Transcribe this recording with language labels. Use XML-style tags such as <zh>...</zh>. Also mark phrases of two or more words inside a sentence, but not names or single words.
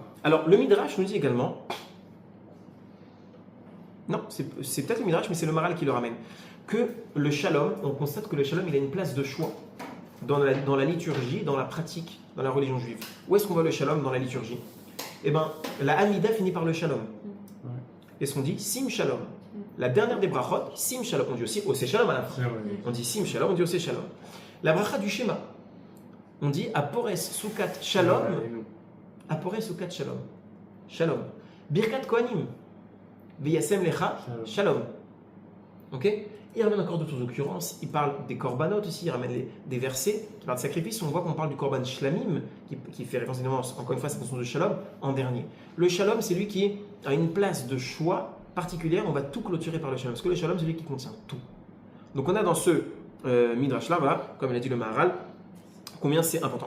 <fr>Alors, le Midrash nous dit également, non, c'est peut-être le Midrash, mais c'est le Maral qui le ramène, que le Shalom, on constate que le Shalom, il a une place de choix dans la liturgie, dans la pratique, dans la religion juive. Où est-ce qu'on voit le Shalom dans la liturgie? Eh bien, la Hamida finit par le Shalom. Et ce qu'on dit,</fr> <he>שים שלום.</he> <fr>La dernière des brachot,</fr> <he>שים שלום.</he> <fr>On dit aussi</fr> <he>עושה שלום</he> <fr>à la fin. On dit</fr> <he>שים שלום,</he> <fr>on dit</fr> <he>עושה שלום.</he> <fr>La bracha du Shema, on dit</fr> <he>ופרוס סוכת שלום. ופרוס סוכת שלום. שלום. ברכת כהנים. וישם לך שלום.</he> <fr>Ok? Il ramène encore d'autres occurrences. Il parle des korbanot aussi. Il ramène des versets qui parlent de sacrifice. On voit qu'on parle du</fr> <he>קרבן שלמים,</he> <fr>qui fait référence évidemment, encore une fois, à cette notion de shalom en dernier. Le shalom, c'est lui qui a une place de choix particulière. On va tout clôturer par le shalom. Parce que le shalom, c'est lui qui contient tout. Donc on a dans ce midrash-là, voilà, comme il a dit le Maharal, combien c'est important.</fr>